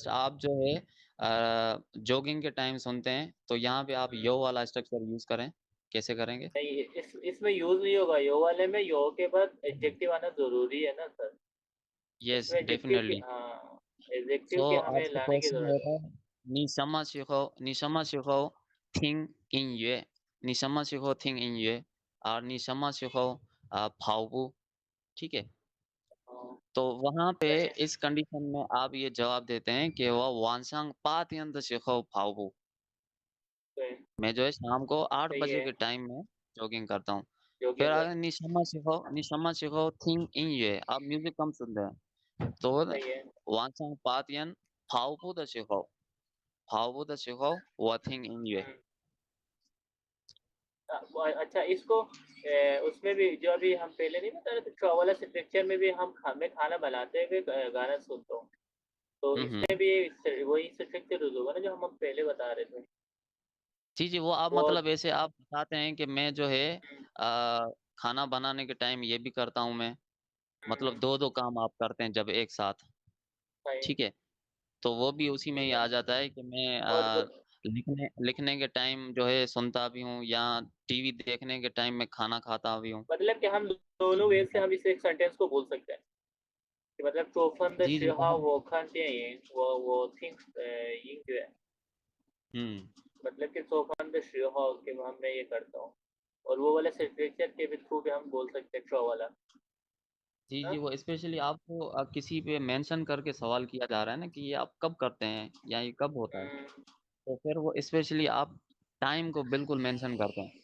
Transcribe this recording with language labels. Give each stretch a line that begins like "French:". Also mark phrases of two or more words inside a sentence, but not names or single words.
Hindi: जस्ट आप जो है जॉगिंग के टाइम सुनते हैं, तो यहाँ पे आप हम्म। यो वाला
English: structure use
Hindi: करें, कैसे करेंगे। नहीं इसमें यूज नहीं होगा यो वाले में। यो के बाद एडजेक्टिव आना जरूरी है ना सर। यस इसमें एडजेक्टिव की, डेफिनेटली। हाँ एडजेक्टिव सो की हमें आपसे लाने की क्वेश्चन जरूरत है। होता है
Chinese: 你什么时候听音乐你什么时候听音乐और 你什么时候跑步，
Hindi: ठीक है। हाँ, तो वहां पे सही है। इस कंडीशन में आप ये जवाब देते हैं कि वह वानसांग
Chinese: 8点的时候跑步।
Hindi: सही मैं जो है शाम को 8 सही बजे है। के टाइम में जॉगिंग करता हूँ। फिर जोगिंग कर। अगर
Chinese: 你什么时候听音乐
Hindi: आप म्यूजिक कम सुनते हैं, तो सही है।
Chinese: 晚上8点跑步的时候我听音乐。
Hindi: हम्म। अच्छा इसको उसमें भी जो अभी हम पहले नहीं बता रहे थे ट्रैवलर से पिक्चर में भी मैं खाना बनाते हुए गाना सुनता हूँ। तो इसमें हम्म। भी वही स्ट्रक्चर यूज होगा ना जो हम पहले बता रहे थे। जी जी, वो आप वो मतलब ऐसे आप बताते हैं कि मैं जो है हम्म, खाना बनाने के टाइम ये भी करता हूँ मैं, हम्म, मतलब दो दो काम आप करते हैं जब एक साथ, सही ठीक है। तो वो भी उसी में ही ठीक आ है। जाता है कि मैं और लिखने लिखने के टाइम जो है सुनता भी हूँ, या टीवी देखने के टाइम में खाना खाता भी हूँ। मतलब कि हम दोनों वे से हम इस एक सेंटेंस को बोल सकते हैं कि मतलब जी जी
Chinese: 我看电影我听音乐
Hindi: हम्म। मतलब कि
Chinese: 做饭的时候
Hindi: कि मैं ये करता हूँ और वो वाला लिटरेचर के भी थ्रू भी हम बोल सकते हैं ट्रॉ वाला। जी, हाँ? जी, वो स्पेशली आपको किसी पे मेंशन करके सवाल किया जा रहा है ना कि ये आप कब करते हैं या ये कब होता है? तो फिर वो स्पेशली आप टाइम को बिल्कुल मेंशन करते हैं।